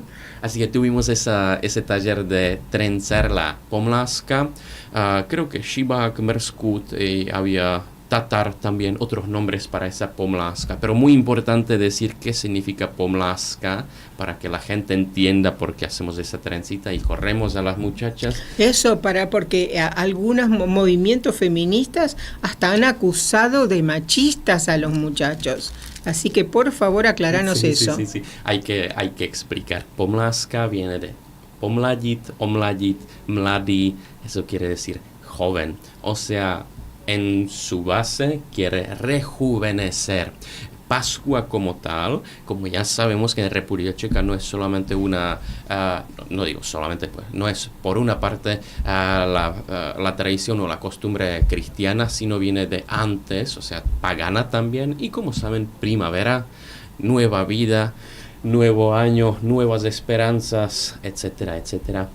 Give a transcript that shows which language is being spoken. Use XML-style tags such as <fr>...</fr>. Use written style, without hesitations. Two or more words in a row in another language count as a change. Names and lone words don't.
<es>Así que tuvimos ese taller de trenzar la pomlaska, creo que</es> <cs>Šibák, Mrskut,</cs> <es>había Tatar también, otros nombres para esa pomlaska, pero muy importante decir qué significa pomlaska para que la gente entienda por qué hacemos esa trencita y corremos a las muchachas. Eso porque algunos movimientos feministas hasta han acusado de machistas a los muchachos. Así que por favor aclaranos eso. Sí. Hay que explicar.</es> <cs>Pomlaska</cs> <es>viene de</es> <cs>pomladit, omladit, mladý,</cs> <es>eso quiere decir joven, o sea, en su base quiere rejuvenecer. Pascua como tal, como ya sabemos que en República Checa no es solamente no digo solamente, pues, no es por una parte la tradición o la costumbre cristiana, sino viene de antes, o sea, pagana también, y como saben, primavera, nueva vida, nuevo año, nuevas esperanzas, etcétera, etcétera.</es>